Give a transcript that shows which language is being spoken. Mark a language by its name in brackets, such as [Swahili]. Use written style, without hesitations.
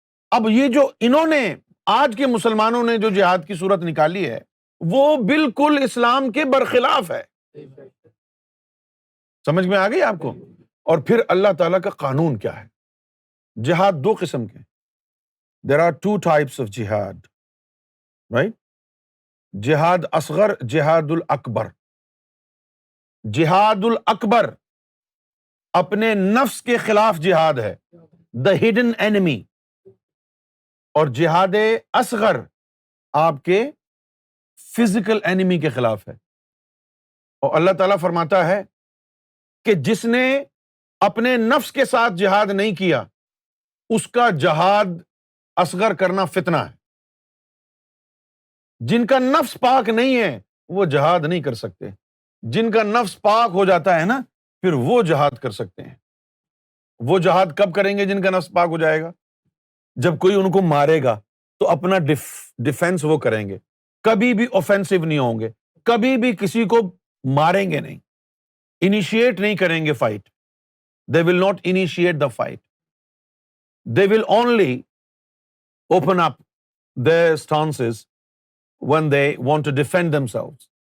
[Urdu] اب یہ جو انہوں نے آج کے مسلمانوں نے جو جہاد کی صورت نکالی ہے وہ بالکل اسلام کے برخلاف ہے. سمجھ میں آ گئی آپ کو؟ اور پھر اللہ تعالیٰ کا قانون کیا ہے؟ جہاد دو قسم کے. [English] There are two types of jihad, right? [Urdu] جہاد اصغر, جہاد الاکبر. جہاد الاکبر اپنے نفس کے خلاف جہاد ہے, [English] the hidden enemy. [Urdu] اور جہاد اصغر آپ کے فزیکل اینیمی کے خلاف ہے. اور اللہ تعالیٰ فرماتا ہے کہ جس نے اپنے نفس کے ساتھ جہاد نہیں کیا اس کا جہاد اصغر کرنا فتنہ ہے. جن کا نفس پاک نہیں ہے وہ جہاد نہیں کر سکتے, جن کا نفس پاک ہو جاتا ہے نا پھر وہ جہاد کر سکتے ہیں. وہ جہاد کب کریں گے جن کا نفس پاک ہو جائے گا؟ جب کوئی ان کو مارے گا تو اپنا ڈیفینس وہ کریں گے, کبھی بھی اوفینسو نہیں ہوں گے, کبھی بھی کسی کو ماریں گے نہیں, انیشیٹ نہیں کریں گے fight. [English] They will not initiate the fight. They will only open up their stances when they want to defend themselves.